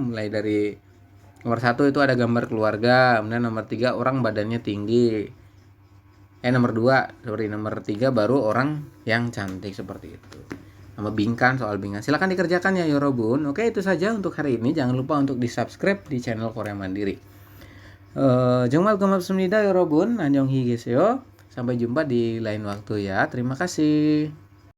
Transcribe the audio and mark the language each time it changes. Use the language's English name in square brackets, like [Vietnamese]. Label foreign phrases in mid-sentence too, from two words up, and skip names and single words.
[Indonesian] Mulai dari nomor 1 itu ada gambar keluarga, kemudian nomor 3 orang badannya tinggi. Nomor 2, sorry, nomor 3 baru orang yang cantik seperti itu. Sama bingkan, soal bingkan. Silakan dikerjakan ya Yorobun. Oke, itu saja untuk hari ini. Jangan lupa untuk di-subscribe di channel Korea Mandiri. [Korean] 정말 고맙습니다, 여러분. 안녕히 계세요. [Indonesian] Sampai jumpa di lain waktu ya. Terima kasih.